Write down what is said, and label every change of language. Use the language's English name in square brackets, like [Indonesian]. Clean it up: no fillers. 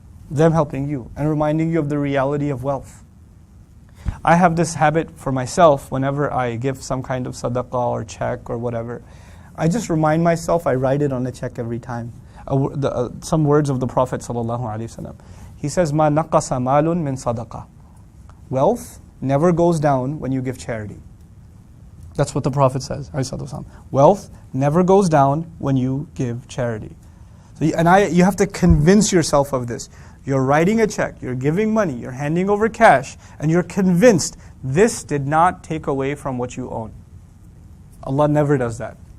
[English] Them helping you, and reminding you of the reality of wealth. I have this habit for myself, whenever I give some kind of sadaqah or check or whatever, I just remind myself, I write it on the check every time. Some words of the Prophet ﷺ. He says, [Arabic] مَا نَقَصَ مَالٌ مِّن صَدَقَةٍ. [English] Wealth never goes down when you give charity. That's what the Prophet says. Wealth never goes down when you give charity. So, you have to convince yourself of this. You're writing a check, you're giving money, you're handing over cash, and you're convinced this did not take away from what you own. Allah never does that.